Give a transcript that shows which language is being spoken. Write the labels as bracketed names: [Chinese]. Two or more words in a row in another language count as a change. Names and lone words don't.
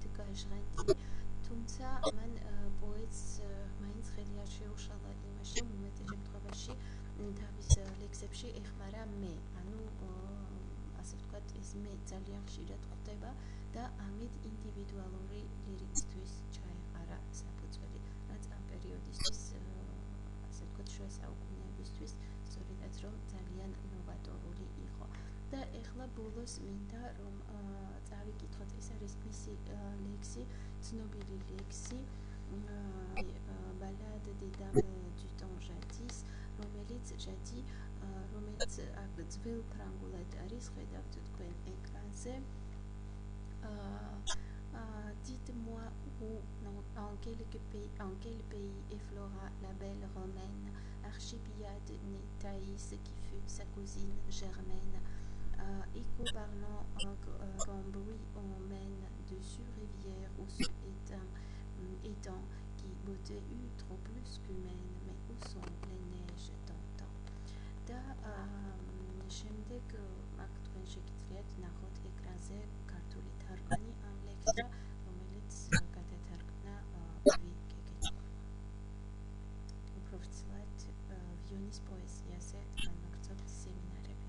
[Georgian] გაჟღენილი, თუმცა მან პოეტს მაინც ხელი არ შეუშალა იმაში, უმეტეს შემთხვევაში თავის ლექსებში ეხმარა მე, ანუ ასე ვთქვათ, ეს მე ძალიან ხშირად ხვდება და ამით ინდივიდუალური ლირიკისთვის ჩაეყარა საფუძველი, რაც ამ პერიოდისთვის, ასე ვთქვათ, შუა საუკუნეებისთვის, სწორედაც რომ ძალიან ბოლოს მინდა რომ წავიკითხოთ, ეს არის მისი ლექსი, ცნობილი ლექსი balade des dames du temps jadis, რომელიც ძველ ფრანგულად არის, ხედავთ თქვენ ეკრანზე. [French] Dites-moi où, en quel pays effleura la belle romaine Archibiade née Thaïs qui fut sa cousine germaine. Écho parlant en grand bruit, on mène dessus rivière ou sous étang qui beauté eut trop plus qu'humaine, mais où sont les neiges d'antan? [Georgian] და შემდეგ აქ თქვენ შეგიძლიათ ნახოთ ეკრანზე ქართული თარგმანი ამ ლექსზე, რომელიც გადათარგმნა პავი გეგეჭმა. უფრო ვრცლად ვიონის პოეზიაზე განვაგრძობთ სემინარს.